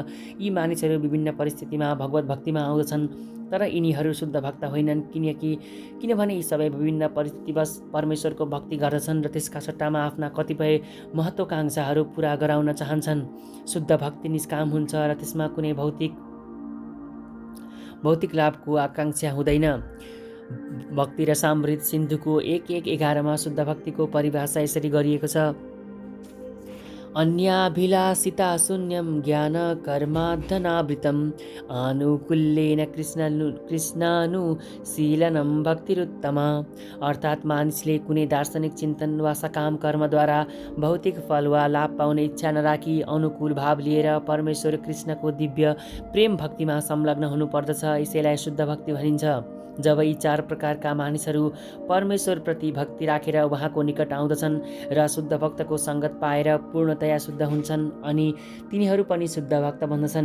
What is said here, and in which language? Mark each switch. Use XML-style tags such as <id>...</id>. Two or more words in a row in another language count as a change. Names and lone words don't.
<ne>यी मानिसहरू विभिन्न परिस्थितिमा भगवत भक्तिमा आउँदछन्, तर यिनीहरू शुद्ध भक्त होइनन्, किनभने यी सबै विभिन्न परिस्थितिवश परमेश्वरको भक्ति गर्दछन् र त्यसका सट्टामा आफ्ना कतिपय महत्त्वाकांक्षाहरू पूरा गराउन चाहन्छन्। शुद्ध भक्ति निष्काम हुन्छ र त्यसमा कुनै भौतिक लाभको आकांक्षा हुँदैन। भक्ति रसामृत सिन्धुको 1:11 शुद्ध भक्तिको परिभाषा यसरी गरिएको छ:</ne> <sa>अन्याभिलाषिता शून्यं ज्ञान कर्माधनावृतम् आनुकूल्येन कृष्णानुशीलनं भक्तिरुत्तमा।</sa> <ne>अर्थात् मानिसले कुनै दार्शनिक चिन्तन वा सकाम कर्मद्वारा भौतिक फल वा लाभ पाउने इच्छा नराखी अनुकूल भाव लिएर परमेश्वर कृष्णको दिव्य प्रेम भक्तिमा संलग्न हुनुपर्दछ। यसैलाई शुद्ध भक्ति भनिन्छ। जब यी 4 प्रकारका मानिसहरू परमेश्वरप्रति भक्ति राखेर उहाँको निकट आउँदछन् र शुद्ध भक्तको सङ्गत पाएर पूर्णतया शुद्ध हुन्छन्, अनि तिनीहरू पनि शुद्ध भक्त बन्दछन्।</ne>